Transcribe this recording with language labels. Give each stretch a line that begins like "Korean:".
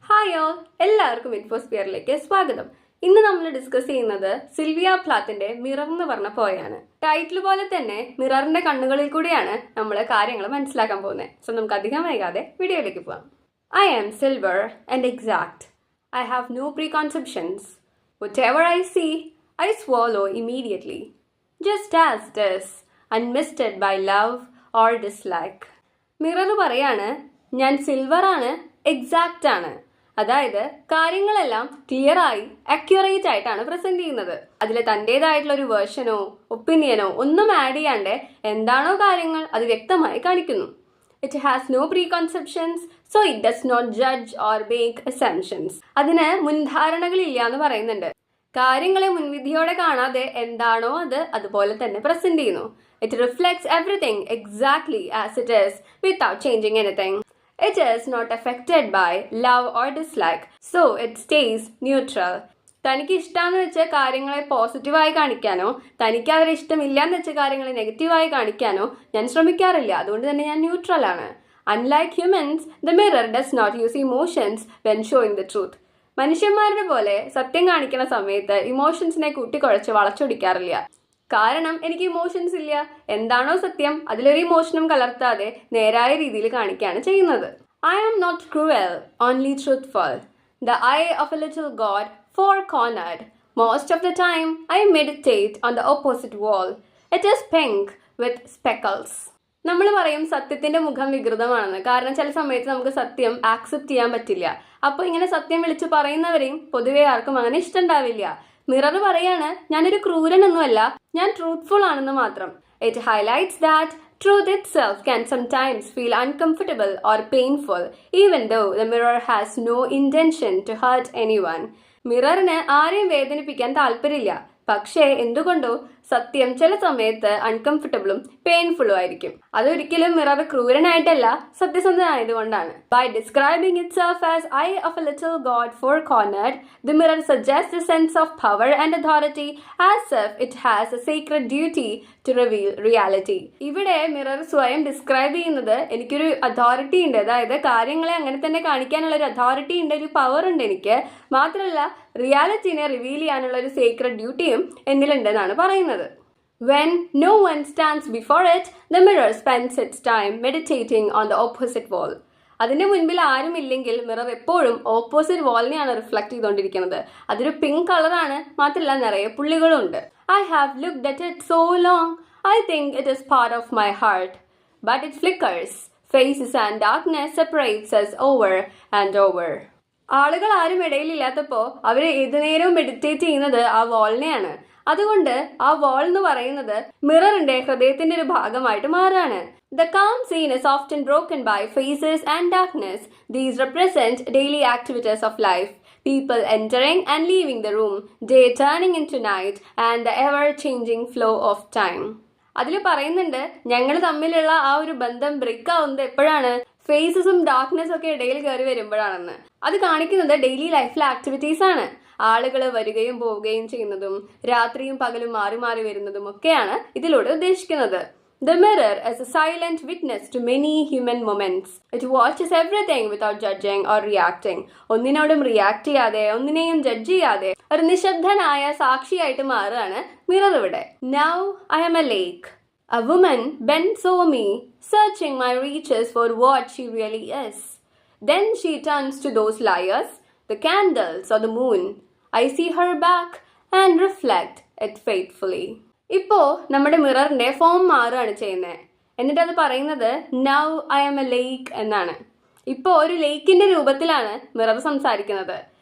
Malayalam: Hi all, എല്ലാവർക്കും ഇൻഫോസ്ഫിയറിലേക്ക് സ്വാഗതം. ഇന്ന് നമ്മൾ ഡിസ്കസ് ചെയ്യുന്നത് സിൽവിയ പ്ലാത്തിന്റെ മിറർ എന്ന് പറഞ്ഞ പോയാണ്. ടൈറ്റിൽ പോലെ തന്നെ മിററിന്റെ കണ്ണുകളിൽ കൂടിയാണ് നമ്മൾ കാര്യങ്ങൾ മനസ്സിലാക്കാൻ പോകുന്നത്. സോ നമുക്ക് അധികം വൈകാതെ വീഡിയോയിലേക്ക് പോകാം.
English: I am silver and exact. I have no preconceptions. Whatever I see, I swallow immediately. Just as it is, unmisted by love or dislike.
Malayalam: Mirror പറയാണ്, ഞാൻ സിൽവർ ആണ്, എക്സാക്റ്റ് ആണ്. അതായത് കാര്യങ്ങളെല്ലാം ക്ലിയർ ആയി അക്യുറേറ്റ് ആയിട്ടാണ് പ്രസന്റ് ചെയ്യുന്നത്. അതിൽ തൻ്റെതായിട്ടുള്ള ഒരു വേർഷനോ ഒപ്പീനിയനോ ഒന്നും ആഡ് ചെയ്യാണ്ട് എന്താണോ കാര്യങ്ങൾ അത് വ്യക്തമായി കാണിക്കുന്നു.
English: It has no preconceptions, so it does not judge or make assumptions.
Malayalam: അതിന് മുൻധാരണകളില്ല എന്ന് പറയുന്നുണ്ട്. കാര്യങ്ങളെ മുൻവിധിയോടെ കാണാതെ എന്താണോ അത് അതുപോലെ തന്നെ പ്രസന്റ് ചെയ്യുന്നു.
English: It reflects everything exactly as it is without changing anything. It is not affected by love or dislike, so it stays neutral.
Malayalam: തനിക്ക് ഇഷ്ടമാണെന്ന് വെച്ച് കാര്യങ്ങളെ പോസിറ്റീവായി കാണിക്കാനോ തനിക്ക് അവരെ ഇഷ്ടമില്ല എന്ന് വെച്ച കാര്യങ്ങളെ നെഗറ്റീവായി കാണിക്കാനോ ഞാൻ ശ്രമിക്കാറില്ല. അതുകൊണ്ട് തന്നെ ഞാൻ ന്യൂട്രൽ ആണ്.
English: Unlike humans, the mirror does not use emotions when showing the truth.
Malayalam: മനുഷ്യന്മാരുടെ പോലെ സത്യം കാണിക്കുന്ന സമയത്ത് ഇമോഷൻസിനെ കൂട്ടിക്കുഴച്ച് വളച്ചൊടിക്കാറില്ല. കാരണം എനിക്ക് ഇമോഷൻസ് ഇല്ല. എന്താണോ സത്യം അതിലൊരു ഇമോഷനും കലർത്താതെ നേരായ രീതിയിൽ കാണിക്കുകയാണ് ചെയ്യുന്നത്.
English: I am not cruel, only truthful. The eye of a little god, four-cornered. Most of the time, I meditate on the opposite wall. It is pink with speckles.
Malayalam: നമ്മൾ പറയും സത്യത്തിന്റെ മുഖം വികൃതമാണെന്ന്. കാരണം ചില സമയത്ത് നമുക്ക് സത്യം ആക്സെപ്റ്റ് ചെയ്യാൻ പറ്റില്ല. അപ്പോൾ ഇങ്ങനെ സത്യം വിളിച്ച് പറയുന്നവരെയും പൊതുവെ ആർക്കും അങ്ങനെ ഇഷ്ടമുണ്ടാവില്ല. മിറർ പറയാണ്, ഞാനൊരു ക്രൂരനൊന്നുമല്ല, ഞാൻ ട്രൂത്ത്ഫുൾ ആണെന്ന് മാത്രം.
English: It highlights that truth itself can sometimes feel uncomfortable or painful, even though the mirror has no intention to hurt anyone.
Malayalam: മിററിന് ആരെയും വേദനിപ്പിക്കാൻ താല്പര്യമില്ല. പക്ഷേ എന്തുകൊണ്ടോ സത്യം ചില സമയത്ത് അൺകംഫർട്ടബിളും പെയിൻഫുള്ളും ആയിരിക്കും. അതൊരിക്കലും mirror ക്രൂരനായിട്ടല്ല, സത്യസന്ധനായതുകൊണ്ടാണ്.
English: By describing itself as eye of a little god four-cornered, the mirror suggests a sense of power and authority, as if it has a sacred duty to reveal reality.
Malayalam: ഇവിടെ മിറർ സ്വയം describe ചെയ്യുന്നത് എനിക്കൊരു authority ഉണ്ട്, അതായത് കാര്യങ്ങളെ അങ്ങനെ തന്നെ കാണിക്കാനുള്ള ഒരു അതോറിറ്റി ഉണ്ട്, ഒരു പവർ ഉണ്ട് എനിക്ക്. മാത്രമല്ല റിയാലിറ്റിനെ റിവീൽ ചെയ്യാനുള്ള ഒരു സേക്രഡ് ഡ്യൂട്ടിയും എന്നിലുണ്ടെന്നാണ് പറയുന്നത്.
English: When no one stands before it, the mirror spends its time meditating on the opposite wall.
Malayalam: അതിന്റെ മുൻപിൽ ആരും ഇല്ലെങ്കിൽ മിറർ എപ്പോഴും ഓപ്പോസിറ്റ് വാളിനെയാണ് റിഫ്ലക്ട് ചെയ്തുകൊണ്ടിരിക്കുന്നത്. അതൊരു പിങ്ക് കളറാണ്, മാത്രമല്ല നിറയെ പുള്ളികളും ഉണ്ട്.
English: I have looked at it so long, I think it is part of my heart. But it flickers. Faces and darkness separates us over and over.
Malayalam: ആളുകൾ ആരും ഇടയിലില്ലാത്തപ്പോൾ അവർ ഏതു നേരവും മെഡിറ്റേറ്റ് ചെയ്യുന്നത് ആ വാളിനെയാണ്. അതുകൊണ്ട് ആ വാൾ എന്ന് പറയുന്നത് മിററിന്റെ ഹൃദയത്തിന്റെ ഒരു ഭാഗമായിട്ട് മാറാണ്.
English: The calm scene is often broken by faces and darkness. These represent daily activities of life. People entering and leaving the room, day turning into night, and the ever-changing flow of time.
Malayalam: അതിൽ പറയുന്നുണ്ട് ഞങ്ങൾ തമ്മിലുള്ള ആ ഒരു ബന്ധം break ആവുന്നത് എപ്പോഴാണ്? ഫേസസും ഡാർക്ക്നെസ്സും ഒക്കെ ഇടയിൽ കയറി വരുമ്പോഴാണെന്ന്. അത് കാണിക്കുന്നത് ഡെയിലി ലൈഫിലെ ആക്ടിവിറ്റീസ് ആണ്. ആളുകൾ വരികയും പോവുകയും ചെയ്യുന്നതും രാത്രിയും പകലും മാറി മാറി വരുന്നതും ഒക്കെയാണ് ഇതിലൂടെ ഉദ്ദേശിക്കുന്നത്.
English: The mirror is a silent witness to many human moments. It watches everything without judging or reacting.
Malayalam: ഒന്നിനോടും റിയാക്ട് ചെയ്യാതെ ഒന്നിനെയും ജഡ്ജ് ചെയ്യാതെ ഒരു നിശബ്ദനായ സാക്ഷിയായിട്ട് മാറുകയാണ് മിറർ ഇവിടെ.
English: Now I am a lake. A woman bends over me, searching my reaches for what she really is. Then she turns to those liars, the candles or the moon. I see her back and reflect it faithfully.
Malayalam: ഇപ്പോ നമ്മുടെ മിററിന്റെ form മാറുകയാണ് ചെയ്യുന്നത്. എന്നിട്ട് അത് പറയുന്നത്
English: now I am a lake
Malayalam: എന്നാണ്. ഇപ്പോ ഒരു ലേക്കിന്റെ രൂപത്തിലാണ് മിറർ സംസാരിക്കുന്നത്.